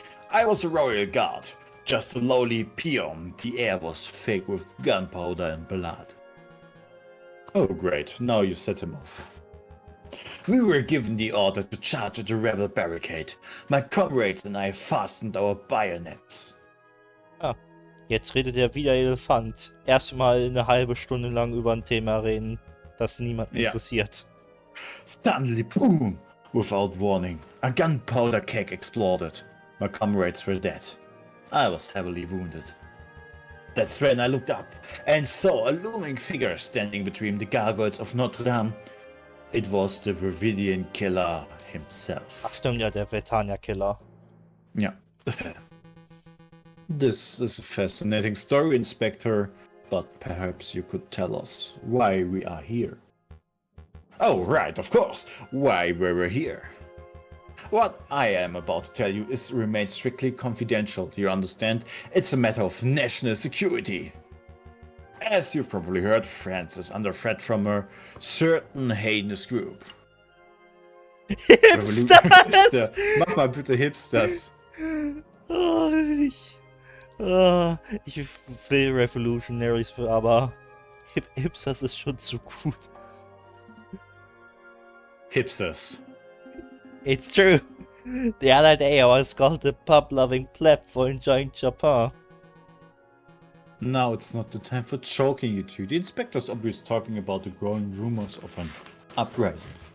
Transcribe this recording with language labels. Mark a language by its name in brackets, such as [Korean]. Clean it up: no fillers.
[English] I was a royal guard, just a lowly peon. The air was thick with gunpowder and blood. Oh great, now you set him off. We were given the order to charge at the rebel barricade. My comrades and I fastened our bayonets. [German] Ah, jetzt redet er wie der Elefant. Erstmal eine halbe Stunde lang über ein Thema reden, das niemand interessiert. [English] Suddenly, boom! Without warning, a gunpowder keg exploded. My comrades were dead. I was heavily wounded. That's when I looked up and saw a looming figure standing between the gargoyles of Notre Dame. It was the Dravidian killer himself. [German] Ach stimmt ja, der Vetania-Killer. [English] Yeah. This is a fascinating story, Inspector, but perhaps you could tell us why we are here. Oh, right, of course. Why were we here? What I am about to tell you is remained strictly confidential, you understand? It's a matter of national security. As you've probably heard, France is under threat from a certain heinous group. Hipsters! [German] Mach mal bitte Hipsters. Oh, ich will Revolutionaries, aber Hipsters ist schon zu gut. [English] Hipsters. It's true. The other day I was called a pub-loving pleb for enjoying Chopin. Now it's not the time for choking you two. The inspector's obviously talking about the growing rumors of an uprising.